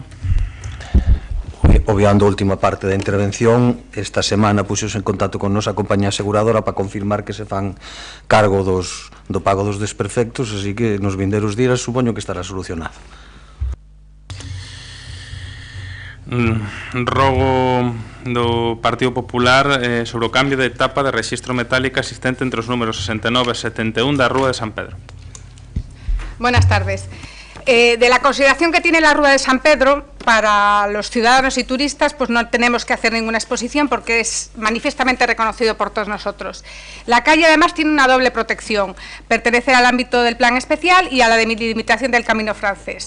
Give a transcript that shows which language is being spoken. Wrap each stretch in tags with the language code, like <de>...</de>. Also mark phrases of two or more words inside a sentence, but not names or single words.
<gl>Obviando a última parte da intervención, esta semana puxos en contacto con nosa compañía aseguradora para confirmar que se fan cargo do pago dos desperfectos, así que nos vindeiros días supoño que estará solucionado. Rogo do Partido Popular sobre o cambio de etapa de rexistro metálica existente entre os números 69 e 71 da Rúa de San Pedro.</gl> <es>Buenas tardes. De la consideración que tiene la Rúa de San Pedro para los ciudadanos y turistas, pues no tenemos que hacer ninguna exposición porque es manifiestamente reconocido por todos nosotros. La calle además tiene una doble protección, pertenece al ámbito del plan especial y a la delimitación del Camino Francés.</es>